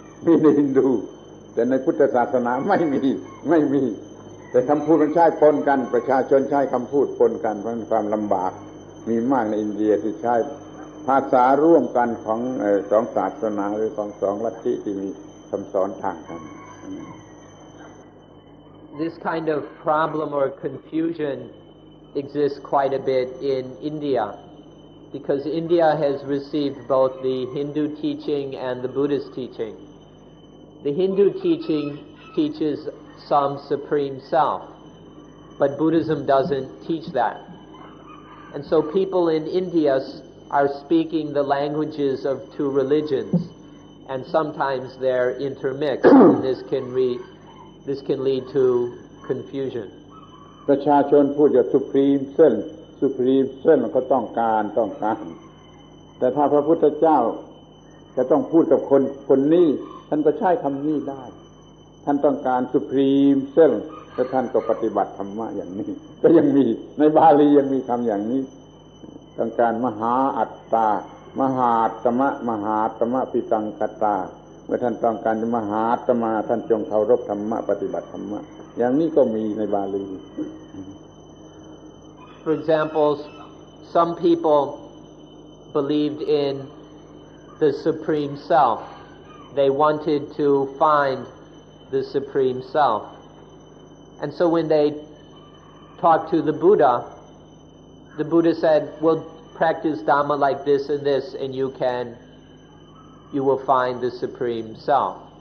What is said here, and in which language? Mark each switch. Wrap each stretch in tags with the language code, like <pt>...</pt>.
<th>ในฮินดูแต่ในพุทธศาสนาไม่มีแต่คำพูดมันใช้ปนกันประชาชนใช้คำพูดปนกันเพราะความลำบากมีมากในอินเดียที่ใช้ภาษาร่วมกันของสองศาสนาหรือของสองลัทธิที่มีคำสอนต่างกัน</th> <en>This kind of problem or confusion exists quite a bit in India, because India has received both the Hindu teaching and the Buddhist teaching. The Hindu teaching teaches some supreme self, but Buddhism doesn't teach that. And so people in India are speaking the languages of two religions, and sometimes they're intermixed, and this can lead to confusion.</en> <th>ประชาชนพูดอย่าง supreme self ก็ต้องการแต่ถ้าพระพุทธเจ้าจะต้องพูดกับคนนี้ท่านก็ใช้คำนี้ได้ท่านต้องการ supreme self แล้วท่านก็ปฏิบัติธรรมะอย่างนี้ก็ยังมีในบาลียังมีคำอย่างนี้ต้องการมหาอัตตามหาตมะปิตังกตาเมื่อท่านต้องการจะมหาตมะท่านจงเคารพธรรมะปฏิบัติธรรมะอย่างนี้ก็มีในบาลี</th> <en>For example, some people believed in the supreme self. They wanted to find the supreme self. And so when they talked to the Buddha said, well, practice Dhamma like this and this, and you will find the supreme self.</en>